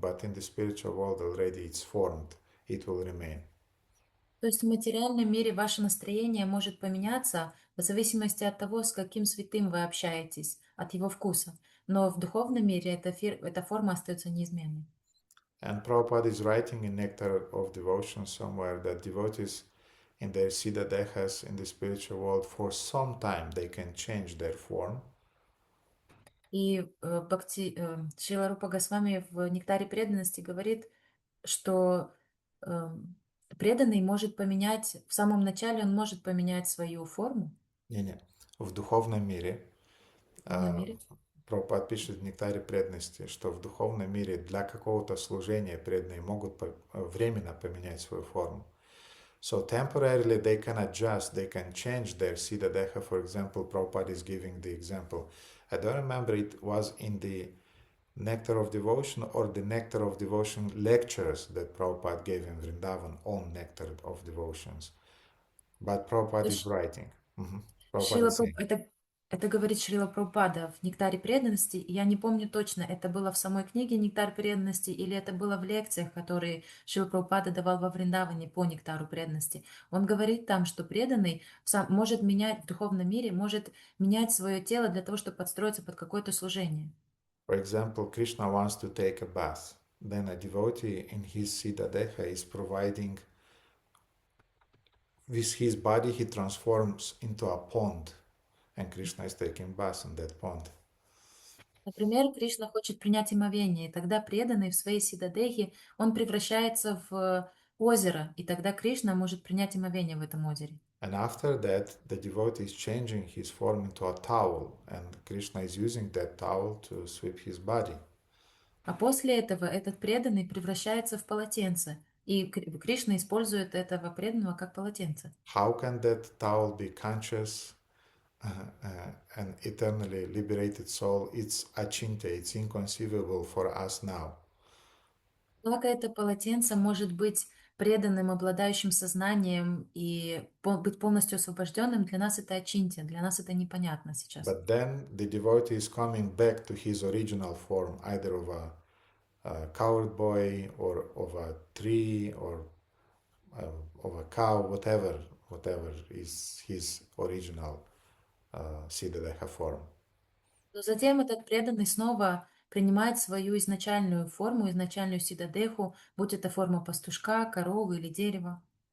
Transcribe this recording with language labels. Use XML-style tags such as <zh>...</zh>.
<en>But in the spiritual world already it's formed, it will remain.</en> <ru>То есть в материальном мире ваше настроение может поменяться в зависимости от того, с каким святым вы общаетесь. от его вкуса. Но в духовном мире эта форма остается неизменной.</ru> <en>And Prabhupada is writing in Nectar of Devotion somewhere that devotees in their Siddha Dehas in the spiritual world, for some time they can change their form.</en> <ru>И Шрила Рупа Госвами в «Нектаре преданности» говорит, что преданный может поменять, в самом начале он может поменять свою форму. Не-не. В духовном мире, В духовном мире. Прабхупад пишет в Нектаре преданности, что в духовном мире для какого-то служения преданные могут временно поменять свою форму.</ru> <en>So temporarily they can adjust, they can change their Siddha Deha. For example, Prabhupada is giving the example. I don't remember it was in the Nectar of Devotion or the Nectar of Devotion lectures that Prabhupada gave in Vrindavan on Nectar of Devotions. But Prabhupada is writing. Prabhupada is saying.</en> <ru>Это говорит Шрила Прабхупада в «Нектаре преданности». Я не помню точно, это было в самой книге «Нектар преданности» или это было в лекциях, которые Шрила Прабхупада давал во Вриндаване по «Нектару преданности». Он говорит там, что преданный может менять в духовном мире, может менять свое тело для того, чтобы подстроиться под какое-то служение.</ru> <en>For example, Krishna wants to take a bath. Then a devotee in his Siddha Deha is providing, with his body he transforms into a pond. And Krishna is taking bath in that pond.</en> <ru>Например, Кришна хочет принять омовение, и тогда преданный в своей сидадехе, он превращается в озеро, и тогда Кришна может принять омовение в этом озере.</ru> <en>And after that, the devotee is changing his form into a towel, and Krishna is using that towel to sweep his body.</en> <ru>А после этого этот преданный превращается в полотенце, и Кришна использует этого преданного как полотенце.</ru> <en>How can that towel be conscious and eternally liberated soul? It's achintya, it's inconceivable for us now.</en> <ru>Как это полотенце может быть преданным, обладающим сознанием и быть полностью освобожденным, для нас это ачинтия, для нас это непонятно сейчас.</ru> <en>But then the devotee is coming back to his original form, either of a cowherd boy or of a tree or of a cow, whatever is his original Siddha form.</en> <ru>Но затем этот преданный снова принимает свою изначальную форму, изначальную сидадеху, будь это форма пастушка, коровы или дерева.</ru>